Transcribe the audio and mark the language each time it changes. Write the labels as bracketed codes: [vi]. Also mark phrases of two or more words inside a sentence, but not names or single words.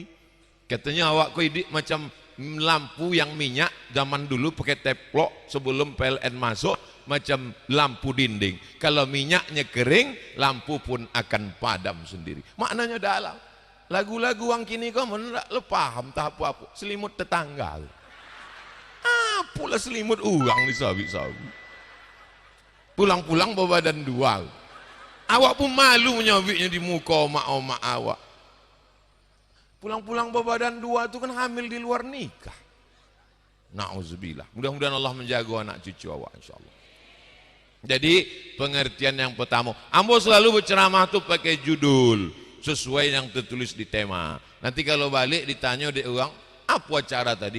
[min] Katanya awak kau hidup macam lampu yang minyak zaman dulu pakai teplok sebelum PLN masuk, macam lampu dinding. [id] Kalau minyaknya kering, lampu pun akan padam sendiri. Maknanya dalam. [min] Lagu-lagu yang kini kau mana tak paham tak apa-apa. [ms] Selimut tetangga. Apalah selimut orang di sabi-sabi. Pulang-pulang berbadan dua. Awak pun malu menyabitnya di muka omak-omak awak. [id] Pulang-pulang berbadan dua itu kan hamil di luar nikah. Na'udzubillah. Mudah-mudahan Allah menjaga anak cucu awak insyaAllah. Jadi pengertian yang pertama, ambo selalu berceramah tuh pakai judul sesuai yang tertulis di tema. Nanti kalau balik ditanya oleh orang, apa acara tadi?